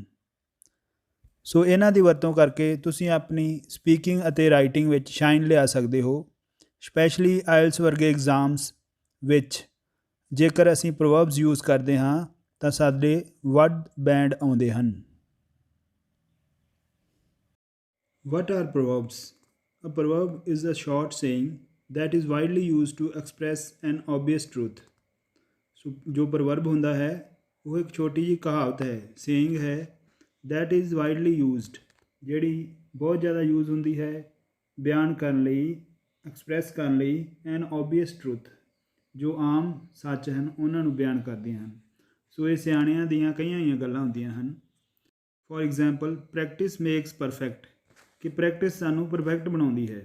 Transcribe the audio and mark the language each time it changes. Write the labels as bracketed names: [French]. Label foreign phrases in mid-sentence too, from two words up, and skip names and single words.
[Punjabi] ਸੋ ਇਹਨਾਂ ਦੀ ਵਰਤੋਂ ਕਰਕੇ ਤੁਸੀਂ ਆਪਣੀ ਸਪੀਕਿੰਗ ਅਤੇ ਰਾਈਟਿੰਗ ਵਿੱਚ ਸ਼ਾਈਨ ਲਿਆ ਸਕਦੇ ਹੋ, ਸਪੈਸ਼ਲੀ ਆਇਲਸ ਵਰਗੇ ਐਗਜ਼ਾਮਸ ਵਿੱਚ। ਜੇਕਰ ਅਸੀਂ [English] proverbs use [Punjabi] ਕਰਦੇ ਹਾਂ ਤਾਂ ਸਾਡੇ ਵੱਧ ਬੈਂਡ ਆਉਂਦੇ ਹਨ। [English] What are proverbs? A proverb is a short saying that is widely used to express an obvious truth. [Punjabi] ਸੋ ਜੋ ਪ੍ਰਵਰਬ ਹੁੰਦਾ ਹੈ ਉਹ ਇੱਕ ਛੋਟੀ ਜਿਹੀ ਕਹਾਵਤ ਹੈ, ਸੇਇੰਗ ਹੈ, [English] that is widely used, [Punjabi] ਜਿਹੜੀ ਬਹੁਤ ਜ਼ਿਆਦਾ ਯੂਜ਼ ਹੁੰਦੀ ਹੈ ਬਿਆਨ ਕਰਨ ਲਈ, ਐਕਸਪ੍ਰੈਸ ਕਰਨ ਲਈ, [English] an obvious truth, [Punjabi] ਜੋ ਆਮ ਸੱਚ ਹਨ ਉਹਨਾਂ ਨੂੰ ਬਿਆਨ ਕਰਦੀਆਂ ਹਨ। ਸੋ ਇਹ ਸਿਆਣਿਆਂ ਦੀਆਂ ਕਈਆਂ ਹੀ ਗੱਲਾਂ ਹੁੰਦੀਆਂ ਹਨ। [English] for example, practice makes perfect, [Punjabi] ਕਿ ਪ੍ਰੈਕਟਿਸ ਸਾਨੂੰ ਪਰਫੈਕਟ ਬਣਾਉਂਦੀ ਹੈ।